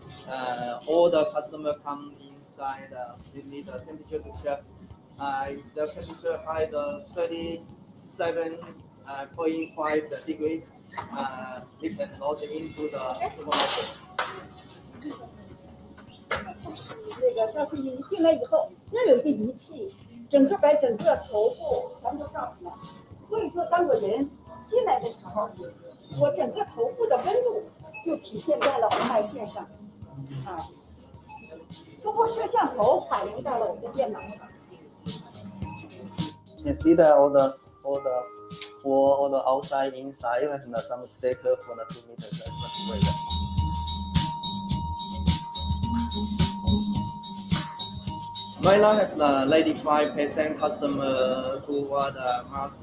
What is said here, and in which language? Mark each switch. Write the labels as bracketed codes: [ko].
[en] all the customer come inside, we need the temperature to check. The temperature high, the 37.5 degrees, we can log into the supermarket. [zh] 那个教训营进来以后，要有一个仪器，整个把整个头部全部照出来。所以说，当我人进来的时候，我整个头部的温度就体现在了红外线上，通过摄像头反映到了我的电脑上。 [en] You can see that all the outside, inside, and some sticker for the 2 meters. That's great. Right now, have 95% customer who want mask.